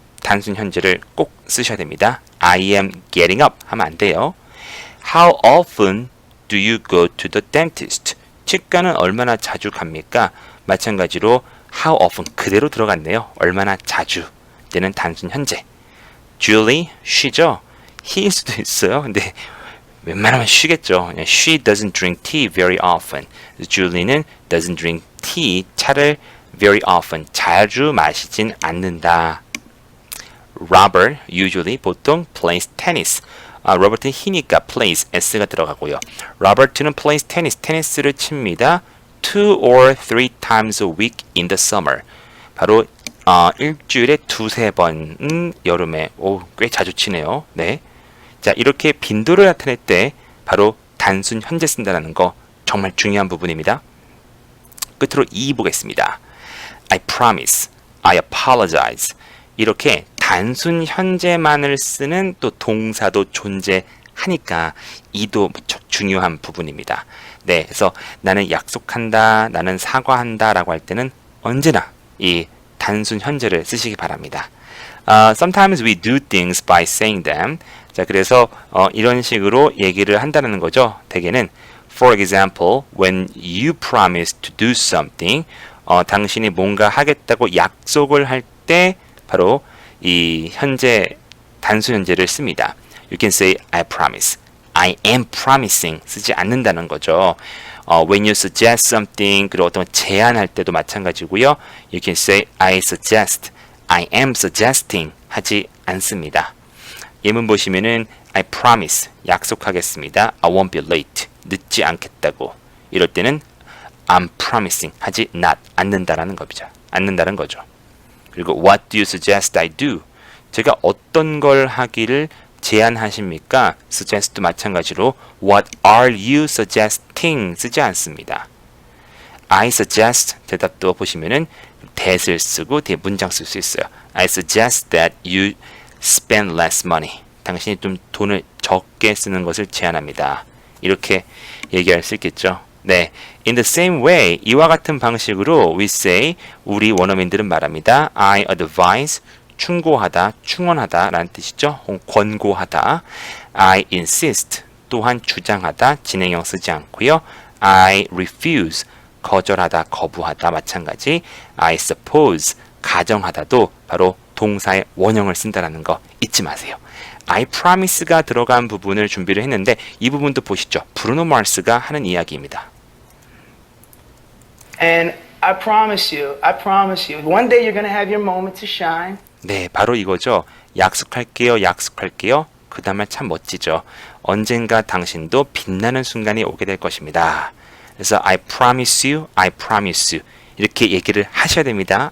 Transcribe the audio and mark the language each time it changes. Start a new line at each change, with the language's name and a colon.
Korean: 단순 현재를 꼭 쓰셔야 됩니다.
English: I am getting up
Korean: 하면 안 돼요.
English: How often do you go to the dentist?
Korean: 치과는 얼마나 자주 갑니까? 마찬가지로 how often 그대로 들어갔네요. 얼마나 자주. 때는 단순 현재. Julie 쉬죠? he일 수도 있어요. 근데 웬만하면 쉬겠죠.
English: She doesn't drink tea very often. Julie는 doesn't drink tea, 차를 very often,
Korean: 자주 마시진 않는다.
English: Robert usually 보통 plays tennis.
Korean: 로버트는 희니까 plays, s가 들어가고요. 로버트는 plays tennis, 테니스를 칩니다.
English: 2 or 3 times a week in the summer.
Korean: 바로 일주일에 2-3번 여름에 꽤 자주 치네요. 네. 자, 이렇게 빈도를 나타낼 때 바로 단순 현재 쓴다는 거 정말 중요한 부분입니다. 끝으로 2 보겠습니다.
English: I promise, I apologize.
Korean: 이렇게 단순 현재만을 쓰는 또 동사도 존재하니까 이도 무척 중요한 부분입니다. 네, 그래서 나는 약속한다, 나는 사과한다 라고 할 때는 언제나 이 단순 현재를 쓰시기 바랍니다.
English: Sometimes we do things by saying them.
Korean: 자, 그래서 이런 식으로 얘기를 한다는 거죠. 대개는
English: For example, when you promise to do something,
Korean: 당신이 뭔가 하겠다고 약속을 할 때 바로 이 현재 단수 현재를 씁니다.
English: You can say I promise, I am promising
Korean: 쓰지 않는다는 거죠.
English: When you suggest something,
Korean: 그리고 어떤 제안할 때도 마찬가지고요.
English: You can say I suggest, I am suggesting
Korean: 하지 않습니다. 예문 보시면은 I promise 약속하겠습니다.
English: I won't be late
Korean: 늦지 않겠다고. 이럴 때는 I'm promising 하지 않는다는 거죠.
English: 그리고 What do you suggest I do?
Korean: 제가 어떤 걸 하기를 제안하십니까?
English: suggest도
Korean: 마찬가지로
English: What are you suggesting?
Korean: 쓰지 않습니다. I suggest 대답도 보시면은 that을 쓰고 뒤에 문장 쓸 수 있어요.
English: I suggest that you spend less money.
Korean: 당신이 좀 돈을 적게 쓰는 것을 제안합니다. 이렇게 얘기할 수 있겠죠. 네,
English: in the same way,
Korean: 이와 같은 방식으로 we say, 우리 원어민들은 말합니다. I advise, 충고하다, 충원하다 라는 뜻이죠. 권고하다. I insist 또한 주장하다 진행형 쓰지 않고요. I refuse 거절하다 거부하다 마찬가지. I suppose 가정하다도 바로 동사의 원형을 쓴다는 거 잊지 마세요. I promise가 들어간 부분을 준비를 했는데 이 부분도 보시죠. 브루노 마스가 하는 이야기입니다.
English: And I promise you, one day you're going to have your moment to shine.
Korean: 네, 바로 이거죠. 약속할게요, 약속할게요. 그 다음에 참 멋지죠. 언젠가 당신도 빛나는 순간이 오게 될 것입니다. 그래서
English: I promise you, I promise you
Korean: 이렇게 얘기를 하셔야 됩니다.